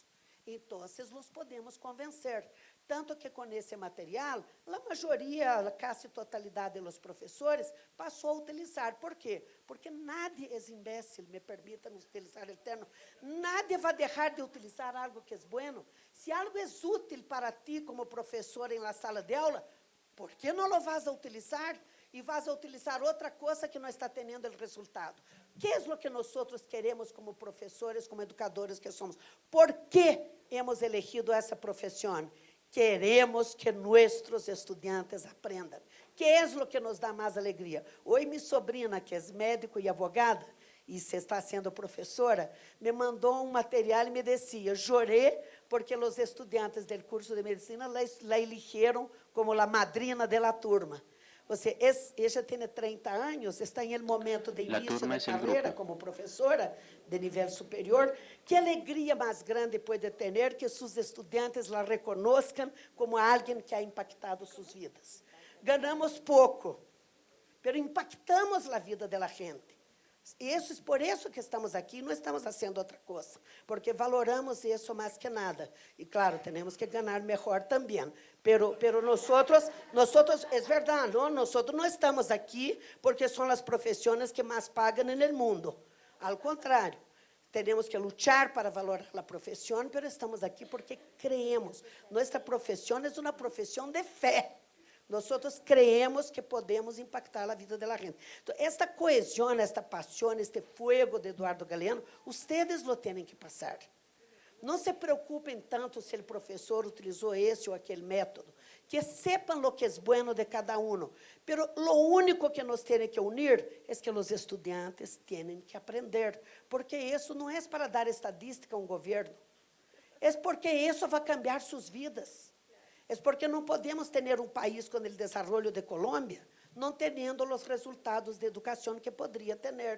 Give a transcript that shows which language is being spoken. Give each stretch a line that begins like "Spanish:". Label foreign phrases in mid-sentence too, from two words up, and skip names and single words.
Portuguese: Então, os podemos convencer. Tanto que com esse material, a maioria, a quase totalidade dos professores passou a utilizar. Por quê? Porque nadie é imbécil, me permitam utilizar o termo, nadie vai deixar de utilizar algo que é bueno. Se algo é útil para ti como professor em la sala de aula, por que não
Spanish: lo vas a utilizar?
Portuguese: E
Spanish: vas a utilizar
Portuguese: outra coisa que não está tendo o resultado. Que é o que nós queremos como professores, como educadores que somos? Por que
Spanish: hemos elegido
Portuguese: essa profissão? Queremos que nossos estudantes aprendam. Que é o que nos dá mais alegria? Hoje, minha sobrinha, que é médico e advogada, e se está sendo professora, me mandou um material e me dizia, chorei porque os estudantes do curso de medicina
Spanish: la eligieron
Portuguese: como a madrina da turma. Ella tem 30 anos, está em momento de início da carreira como professora de nível superior. Que alegria mais grande pode ter que seus estudantes
Spanish: la reconozcan
Portuguese: como alguém que
Spanish: ha impactado
Portuguese: suas vidas. Ganhamos pouco, mas impactamos a vida da gente. Isso, por isso que estamos aqui, não estamos fazendo outra coisa, porque valoramos isso mais que nada. E, claro, temos que ganhar melhor também.
Spanish: Pero nosotros,
Portuguese: é verdade, nós não estamos aqui porque são as profissões que mais pagam no mundo. Ao contrário, temos que lutar para valorar a profissão, mas estamos aqui porque creemos. Nossa profissão é uma profissão de fé. Nós creemos que podemos impactar a vida da gente. Então, esta coesão, esta paixão,
Spanish: este fuego de Eduardo Galeano,
Portuguese: vocês lo têm que passar. Não se preocupem tanto se o professor utilizou esse ou aquele método. Que sepam o que é bueno de cada um.
Spanish: Pero lo único
Portuguese: que nos tem que unir é que os estudantes têm que aprender. Porque isso não é para dar estadística a um governo. É porque isso vai cambiar suas vidas. É porque não podemos ter país com o desenvolvimento de Colômbia não tendo os resultados de educação que poderia ter.